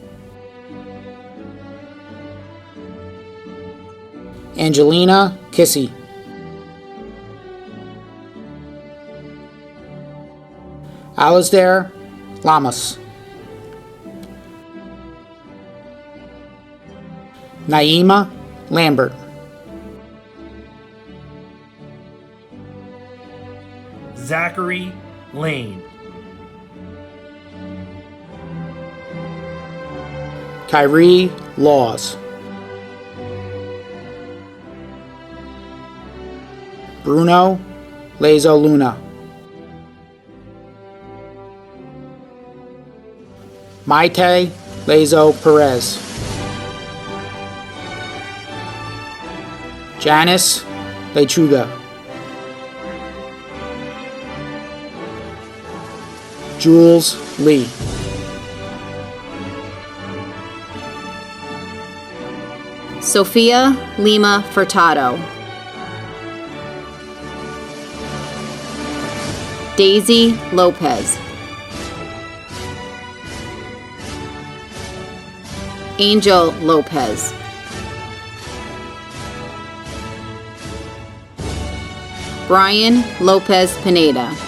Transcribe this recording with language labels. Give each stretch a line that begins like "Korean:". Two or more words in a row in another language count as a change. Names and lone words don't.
English: Angelina Kissy, Alasdair Lamas, Naima Lambert, Zachary Lane, Kyrie Laws, Bruno Lazo Luna, Maite Lazo Perez, Janice Lechuga, Jules Lee, Sophia Lima Furtado, Daisy Lopez, Angel Lopez, Brian Lopez Pineda,